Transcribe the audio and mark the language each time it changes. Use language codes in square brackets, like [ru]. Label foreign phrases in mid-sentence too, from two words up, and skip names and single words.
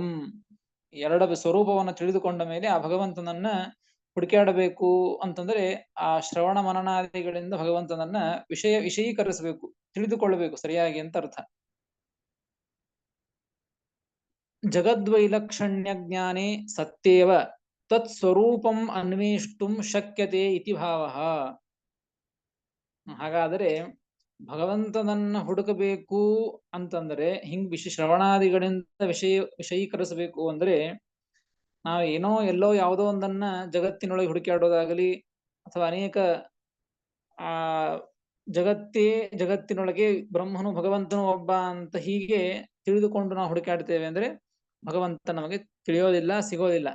[kn] ಎರಡ ಸ್ವರೂಪವನ್ನು ತಿಳಿದುಕೊಂಡ ಮೇಲೆ ಆ ಭಗವಂತನನ್ನ ಹುಡುಕಾಡಬೇಕು ಅಂತಂದ್ರೆ ಆ ಶ್ರವಣ ಮನನಾದಿಗಳಿಂದ ಭಗವಂತನನ್ನ ವಿಷಯೀಕರಿಸಬೇಕು, ತಿಳಿದುಕೊಳ್ಳಬೇಕು ಸರಿಯಾಗಿ ಅಂತ ಅರ್ಥ. [sa] ಜಗದ್ವೈಲಕ್ಷಣ್ಯ ಜ್ಞಾನೇ ಸತ್ಯೇವ ತತ್ ಸ್ವರೂಪಂ ಅನ್ವೇಷ್ಟುಂ ಶಕ್ಯತೆ ಇತಿ ಭಾವಃ. [kn] ಹಾಗಾದರೆ ಭಗವಂತನನ್ನ ಹುಡುಕಬೇಕು ಅಂತಂದ್ರೆ ಹಿಂಗ್ ಶ್ರವಣಾದಿಗಳಿಂದ ವಿಷಯೀಕರಿಸಬೇಕು ಅಂದ್ರೆ ನಾವು ಎಲ್ಲೋ ಯಾವುದೋ ಒಂದನ್ನ ಜಗತ್ತಿನೊಳಗೆ ಹುಡುಕಾಡೋದಾಗಲಿ, ಅಥವಾ ಅನೇಕ ಆ ಜಗತ್ತಿನೊಳಗೆ ಬ್ರಹ್ಮನು ಭಗವಂತನು ಒಬ್ಬ ಅಂತ ಹೀಗೆ ತಿಳಿದುಕೊಂಡು ನಾವು ಹುಡುಕಾಡ್ತೇವೆ ಅಂದ್ರೆ ಭಗವಂತ ನಮಗೆ ತಿಳಿಯೋದಿಲ್ಲ, ಸಿಗೋದಿಲ್ಲ.